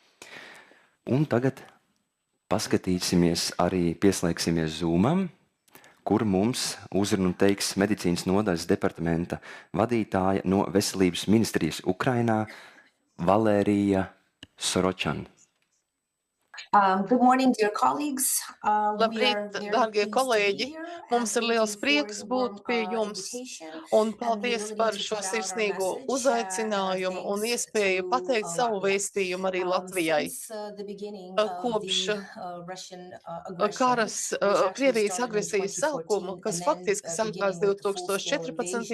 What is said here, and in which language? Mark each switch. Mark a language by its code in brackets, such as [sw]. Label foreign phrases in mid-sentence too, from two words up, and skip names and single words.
[lv] Un tagad paskatīsimies, arī pieslēgsimies Zoomam kur mums uzrunu teiks medicīnas nodaļas departamenta vadītāja no Veselības ministrijas Ukrainā Valērija Soročan. [en] Good morning, dear colleagues. [lv] Labrīt, dārgie kolēģi! Mums ir liels prieks būt pie jums un paldies par šo sirsnīgo uzaicinājumu un iespēju pateikt savu vēstījumu arī Latvijai. Kopš Krievijas agresijas sākuma, kas faktiski sākās 2014.